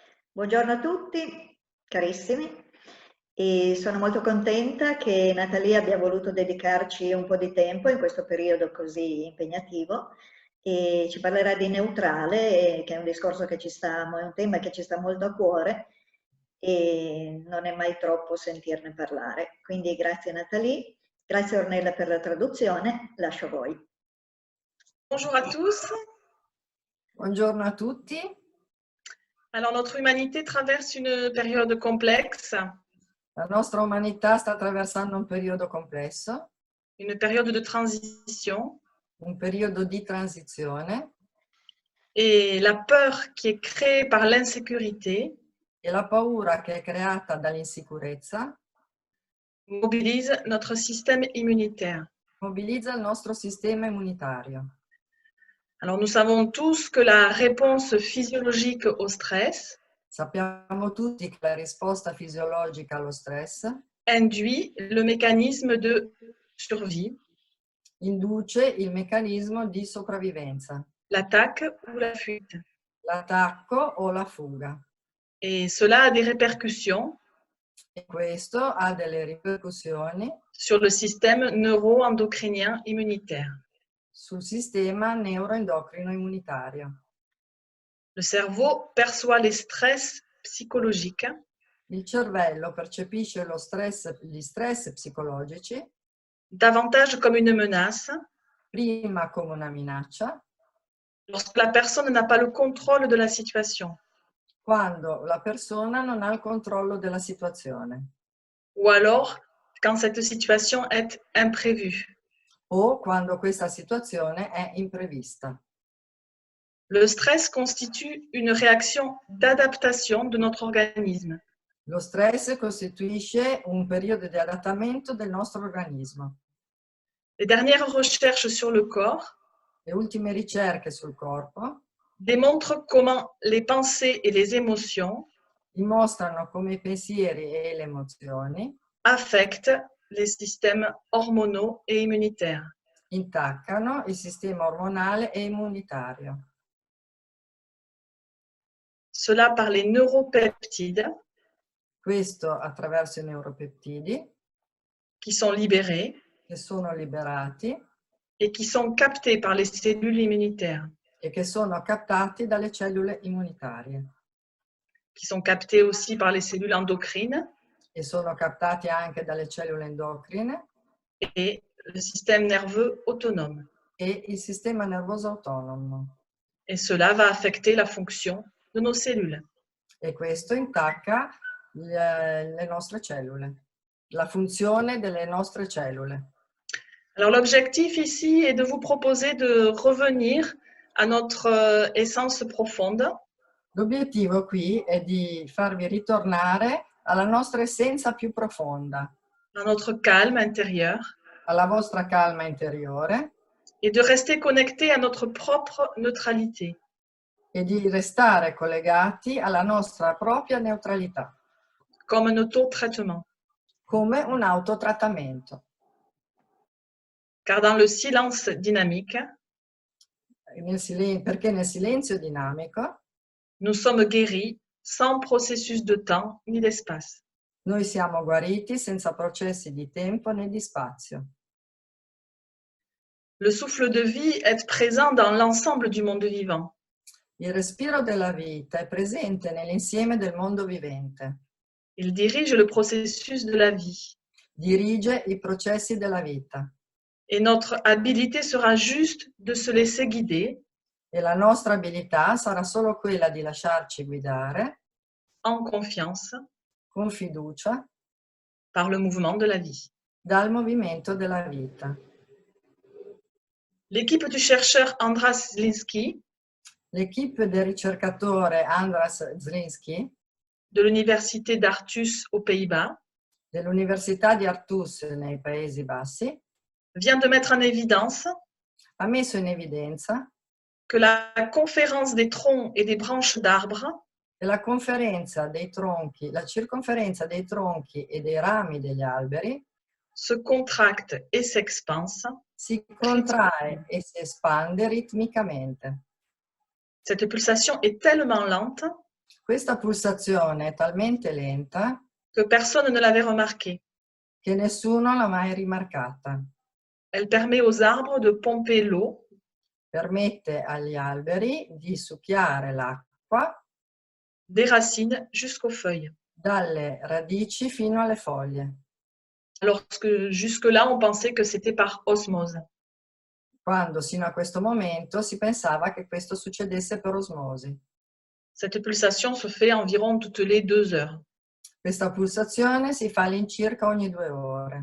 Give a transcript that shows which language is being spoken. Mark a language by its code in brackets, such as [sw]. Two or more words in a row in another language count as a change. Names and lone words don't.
[it] Buongiorno a tutti, carissimi, e sono molto contenta che Natalia abbia voluto dedicarci un po' di tempo in questo periodo così impegnativo e ci parlerà di neutrale, che è un discorso che è un tema che ci sta molto a cuore e non è mai troppo sentirne parlare. Quindi grazie Natalie, grazie Ornella per la traduzione, lascio a voi. [fr] Bonjour à tous. [it] Buongiorno a tutti. [fr] Alors, notre humanité traverse une période complexe, [it] La nostra umanità sta attraversando un periodo complesso, [fr] une période de transition, [it] un periodo di transizione [fr] et la peur qui est créée par l'insécurité [it] e la paura che è creata dall'insicurezza [fr] mobilise notre système immunitaire. [it] mobilizza il nostro sistema immunitario. [fr] Alors, nous savons tous que la réponse physiologique au stress [it] Sappiamo tutti che la risposta fisiologica allo stress [fr] induit le mécanisme de survie, [it] induce il meccanismo di sopravvivenza, [fr] l'attaque ou la fuite. [it] l'attacco o la fuga. [fr] Et cela a des répercussions [it] E questo ha delle ripercussioni [fr] sur le système neuro-endocrinien immunitaire. [it] sul sistema neuroendocrino immunitario. [fr] Le cerveau perçoit les stress psychologiques [it] Il cervello percepisce gli stress psicologici [fr] davantage comme une menace [it] prima come una minaccia, [fr] lorsque la personne n'a pas le contrôle de la situation [it] quando la persona non ha il controllo della situazione [fr] ou alors quand cette situation est imprévue. [it] o quando questa situazione è imprevista. [fr] Le stress constitue une réaction d'adaptation de notre organisme. [it] Lo stress costituisce un periodo di adattamento del nostro organismo. [fr] Les dernières recherches sur le corps [it] Le ultime ricerche sul corpo [fr] démontrent comment les pensées et les émotions [it] dimostrano come i pensieri e le emozioni [fr] affectent les systèmes hormonaux et immunitaires. [it] intaccano il sistema ormonale e immunitario. [fr] Cela par les neuropeptides [it] Questo attraverso i neuropeptidi [fr] qui sont libérés [it] che sono liberati [fr] et qui sont captés par les cellules immunitaires, [it] e che sono captati dalle cellule immunitarie [fr] qui sont captés aussi par les cellules endocrines [it] e sono captati anche dalle cellule endocrine [fr] et le système nerveux autonome. [it] e il sistema nervoso autonomo. [fr] Et cela va affecter la fonction de nos cellules. [it] E questo intacca le nostre cellule, la funzione delle nostre cellule. [fr] Alors l'objectif ici est de vous proposer de revenir à notre essence profonde, [it] L'obiettivo qui è di farvi ritornare alla nostra essenza più profonda, [fr] à notre calme intérieur, [it] alla vostra calma interiore [fr] et de rester connecté à notre propre neutralité. [it] e di restare collegati alla nostra propria neutralità, [fr] Comme un autotraitement. [it] come un autotrattamento. [fr] Car dans le silence dynamique, [it] Perché nel silenzio dinamico [fr] nous sommes guéris sans processus de temps ni d'espace. [it] noi siamo guariti senza processi di tempo né di spazio. [fr] Le souffle de vie est présent dans l'ensemble du monde vivant. [it] Il respiro della vita è presente nell'insieme del mondo vivente. [fr] Il dirige le processus de la vie. [it] Dirige i processi della vita. [fr] Et notre habilité sera juste de se laisser guider [it] E la nostra abilità sarà solo quella di lasciarci guidare [fr] en confiance [it] con fiducia [fr] par le mouvement de la vie. [it] dal movimento della vita. [fr] L'équipe du chercheur Andras Zlinski [it] L'equipe del ricercatore Andras Zlinski [fr] de l'université d'Artus aux Pays-Bas [it] dell'Università di Aarhus nei Paesi Bassi [fr] vient de mettre en évidence [it] ha messo in evidenza [fr] que la conférence des troncs et des branches d'arbres [it] che la circonferenza dei tronchi e dei rami degli alberi [fr] se contracte et s'expanse. [it] si contrae e si espande ritmicamente. [fr] Cette pulsation est tellement lente [it] Questa pulsazione è talmente lenta [fr] que personne ne l'avait remarqué. [it] che nessuno l'ha mai rimarcata. [fr] Elle permet aux arbres de pomper l'eau [it] Permette agli alberi di succhiare l'acqua [fr] des racines jusqu'aux feuilles. [it] dalle radici fino alle foglie, [fr] Alors que jusque-là, on pensait que c'était par osmose. [it] quando sino a questo momento si pensava che questo succedesse per osmosi. [fr] Cette pulsation se fait environ toutes les 2 heures. [it] Questa pulsazione si fa all'incirca ogni 2 ore.